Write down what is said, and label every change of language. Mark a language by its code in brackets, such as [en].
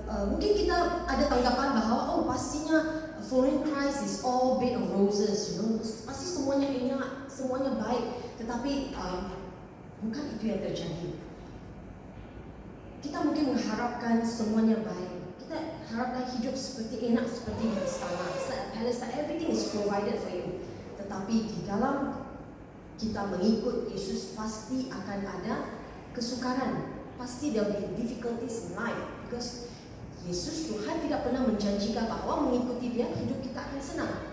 [id] Mungkin kita ada tanggapan bahwa pastinya [en] following Christ is all bed of roses, [id] pasti semuanya enak, semuanya baik. Tetapi bukan itu yang terjadi. Kita mungkin mengharapkan semuanya baik. Kita harapkan hidup seperti enak seperti di istana. [en] It's like a palace, like everything is provided for you. [id] Tetapi di dalam kita mengikut Yesus pasti akan ada kesukaran. Pasti [en] there will be difficulties in life. Because [id] Yesus, Tuhan tidak pernah menjanjikan bahwa mengikuti Dia hidup kita akan senang.